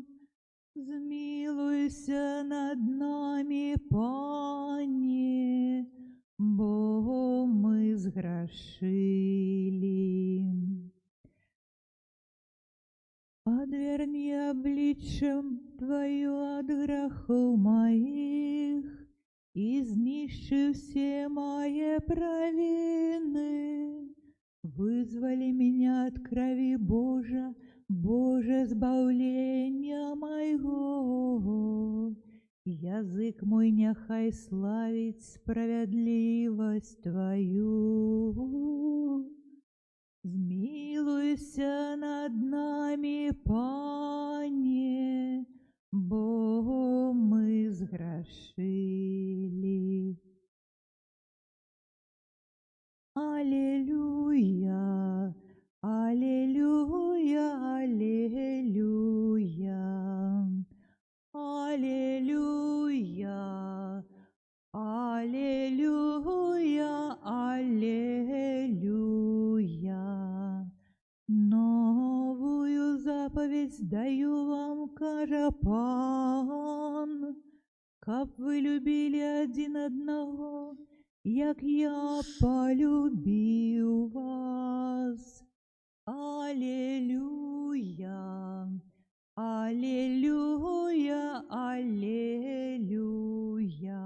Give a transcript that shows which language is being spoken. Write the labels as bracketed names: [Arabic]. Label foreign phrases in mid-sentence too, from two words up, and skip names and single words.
[Belarusian] Змілуйся над намі, Пане, бо мы зграшылі. Адвярні абліччам Тваё ад грахоў маіх і знішчы ўсе мае правіны. [Russian] Вызвали меня от крови, [Belarusian] Божа, Боже, збавлення майго. Язык мой няхай славіць справядлівасць Твою. Змилуйся над нами, Пане, бо мы зграшили. Аллилуйя, аллилуйя, аллилуйя, аллилуйя, аллилуйя, аллилуйя. [Russian] Новую заповедь даю вам, [Belarusian] кажа Пан, каб вы любили один одного, як я полюбил вас. Аллилуйя, аллилуйя, аллилуйя.